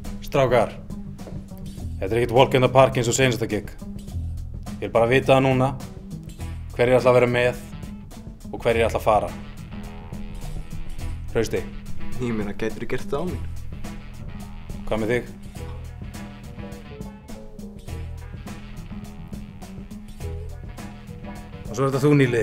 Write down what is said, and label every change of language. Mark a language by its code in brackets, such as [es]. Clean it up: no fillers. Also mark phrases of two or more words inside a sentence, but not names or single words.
[is] Strákar, þetta ekkert [en] walk in the park [is] eins og seinasta gig. Ég vil bara vita það núna hverjir ætla að vera með og hverjir ætla að fara. Hrausti. Ég meina, gætirðu gert það á mín? Hvað með þig? Og svo er þetta þú, Níli.